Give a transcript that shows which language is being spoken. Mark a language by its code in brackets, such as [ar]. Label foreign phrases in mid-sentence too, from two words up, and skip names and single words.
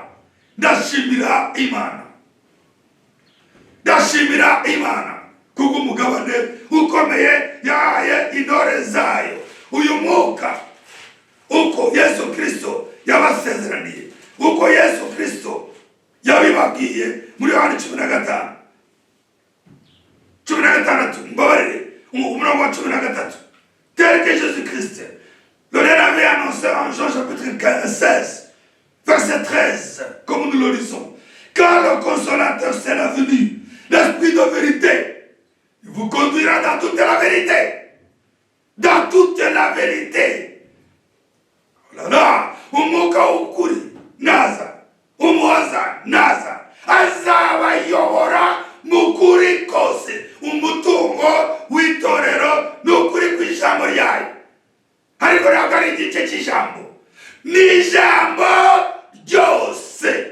[rw] Ndashimira Imana, ndashimira Imana kuko umugabane ukomeye yahaye intore zayo uyu mwuka, uko Yesu Kristo yabasezeraniye, uko Yesu Kristo yabibabwiye muri Yohana 15. 16, mbabarire, umurongo wa 13. [fr] Tel que Jésus-Christ le avait annoncé en Jean chapitre 16, verset 13, comme nous le lisons. Car le consolateur sera venu, l'Esprit de vérité, il vous conduira dans toute la vérité. Dans toute la vérité. Oh là là, [rw] umwuka ukuri naza, umuhaza naza, azabayobora mukuri kose. Umutungo w'itorero n'ukuri kw'ijambo ryayo. Ariko ntabwo ari igice cy'ijambo, ni ijambo ryose.